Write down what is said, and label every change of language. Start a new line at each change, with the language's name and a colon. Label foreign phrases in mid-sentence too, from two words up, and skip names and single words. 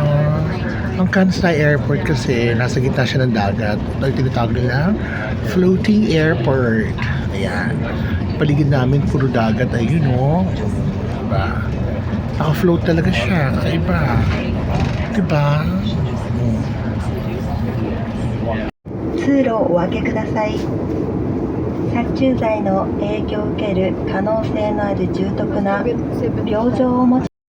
Filipino: Ang Kansai Airport kasi nasa gitna siya ng dagat. Ito tinatawag nila floating airport. Ayan. Paligid namin puro dagat. Ayun o. Diba? Naka-float talaga siya. Kakaiba. Diba?
Japanese: 通路をお開けください。殺虫剤の影響を受ける可能性のある重篤な病状をお持ち